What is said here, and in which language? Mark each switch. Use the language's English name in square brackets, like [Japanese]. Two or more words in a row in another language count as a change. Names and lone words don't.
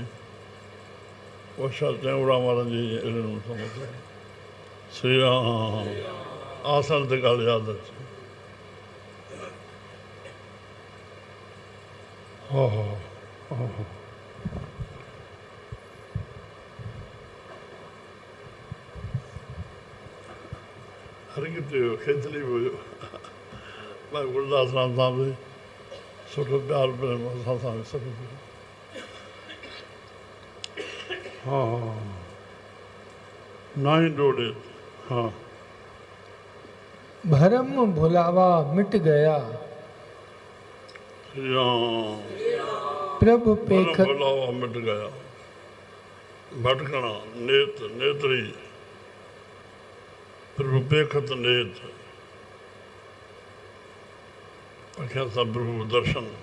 [Sindhi] उहा छा टेऊंराम वारनि जी इल्मु श्री राम आसन ते ॻाल्हि यादि अचे। हा हा हा, हर किथे हुयो, खेतली बि हुयो। भाई गुरदास राम सां बि सुठो प्यारु प्रेम असां सां बि सभु। हा हा, 9 ॾोॾे। हा, [Punjabi] ਭਰਮ ਭੁਲਾਵਾ ਮਿਟ ਗਇਆ, [Sindhi] श्री राम [Punjabi] ਪ੍ਰਭੁ ਪੇਖ ਭੁਲਾਵਾ ਮਿਟ ਗਇਆ। ਭਟਕਣਾ ਨੇਤ੍ਰੀ, ਪ੍ਰਭੁ ਪੇਖਤ ਨੇਤ, [Sindhi] अखियां सां प्रभु दर्शन।